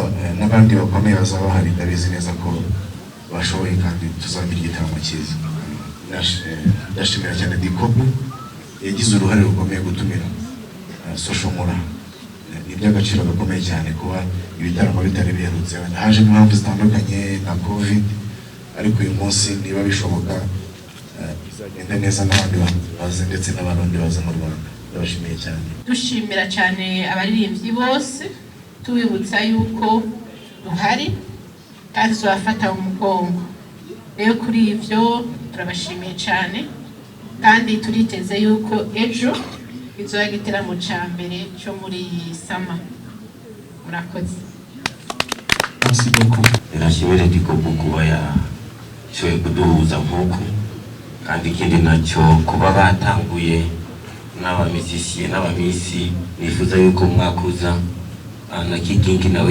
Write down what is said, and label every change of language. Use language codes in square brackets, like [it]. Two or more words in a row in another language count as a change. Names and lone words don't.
[rw] n'abandi bakomeye bazaba bahari ndabizi neza ko bashoboye kandi tuzagira igitaramo cyiza ndashimira cyane Kirikou yagize uruhare rukomeye gutumira SOCIAL MULLA iby'agaciro gakomeye cyane kuba ibitaramo bitari biherutse haje impamvu zitandukanye na covid ariko uyu munsi niba bishoboka bizagenda neza n'abandi baze ndetse n'abarundi baza mu Rwanda ndabashimiye cyane [rn] dushimira cyane abaririmbyi bose tubibutsa yuko duhari kandi tuzafata umugongo rero kuri ivyo turabashimiye cyane kandi turiteze yuko ejo izoya igitaramo ca mbere cyo muri sama murakoze [fr] merci beaucoup [rn] nashimira Kirikou kuba yashoboye kuduhuza nk'uko kandi ikindi nacyo kuba batanguye n'abamisisiye n'abamisi nifuza yuko mwakuza na Kigingi nawe